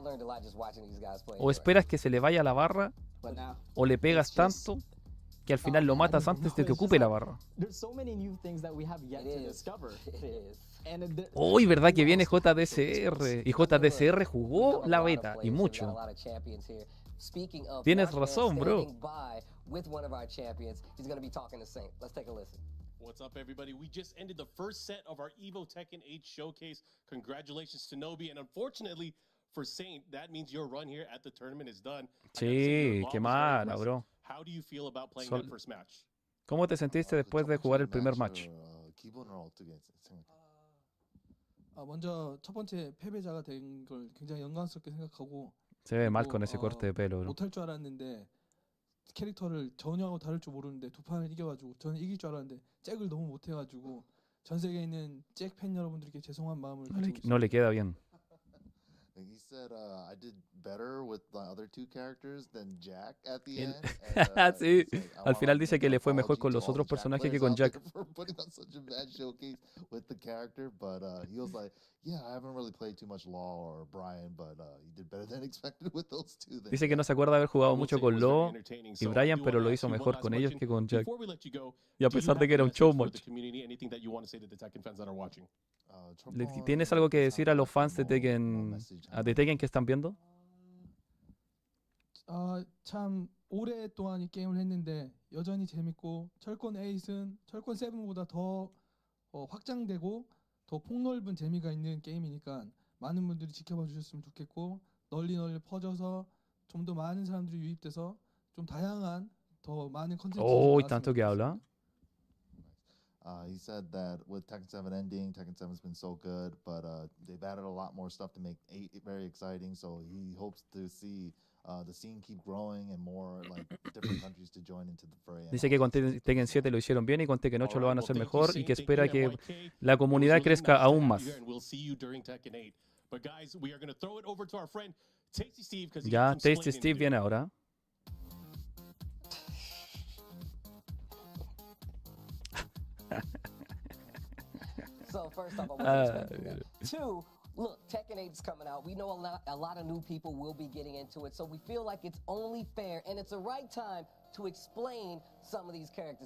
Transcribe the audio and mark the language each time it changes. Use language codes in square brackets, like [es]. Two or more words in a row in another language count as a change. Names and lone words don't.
[es] O esperas que se le vaya la barra o le pegas tanto que al final lo matas antes de que ocupe la barra. Uy, ¿verdad que viene JDCR? Y JDCR jugó la beta, y mucho. Tienes razón, bro. [en] What's up, everybody? We just ended the first set of our EVO Tekken 8 showcase. Congratulations to Nobi, and unfortunately for Saint, that means your run here at the tournament is done. [es] Sí, qué mala, bro. [en] How do you feel about playing that first match? [es] ¿Cómo te sentiste después de jugar el primer match? [ko] 먼저 첫 번째 패배자가 된 걸 굉장히 영광스럽게 생각하고 [es] Se ve mal con ese corte de pelo, bro. [ko] 못할 줄 알았는데 캐릭터를 전혀 다를 줄 모르는데 두 판을 이겨가지고 저는 이길 줄 알았는데 잭을 너무 못해가지고 전 세계에 있는 잭 팬 여러분들께 죄송한 마음을 가지고 있습니다. [es] No le queda bien. [en] He said, I did better with the other 2 characters than Jack at the end. [es] Sí, al final dice que le fue mejor con los otros personajes que con Jack. Dice que no se acuerda de haber jugado mucho con Law y Brian, pero lo hizo mejor con ellos que con Jack. Y a pesar de que era un showmatch. ¿Tienes algo que decir a los fans de Tekken, que están viendo? [ko] 참 오랫동안 이 게임을 했는데 여전히 재밌고 철권 8은 철권 7보다 더 확장되고 더 폭넓은 재미가 있는 게임이니까 많은 분들이 지켜봐 주셨으면 좋겠고 널리 퍼져서 좀 더 많은 사람들이 유입돼서 좀 다양한 더 많은 컨텐츠가 [es] Oh, tanto que habla. [en] He said that with Tekken 7 ending, Tekken 7's been so good, but they've added a lot more stuff to make 8 very exciting. So he hopes to see the scene keep growing and more like different countries to join into the fray. [es] Dice que con Tekken 7 lo hicieron bien y con Tekken 8 lo van a hacer mejor y que espera que la comunidad crezca aún más. Ya, Tasty Steve viene ahora. [en] So first off, I wasn't expecting that. Two, look, Tekken 8 is coming out. We know a lot of new people will be getting into it, so we feel like it's only fair and it's the right time to explain some of these characters.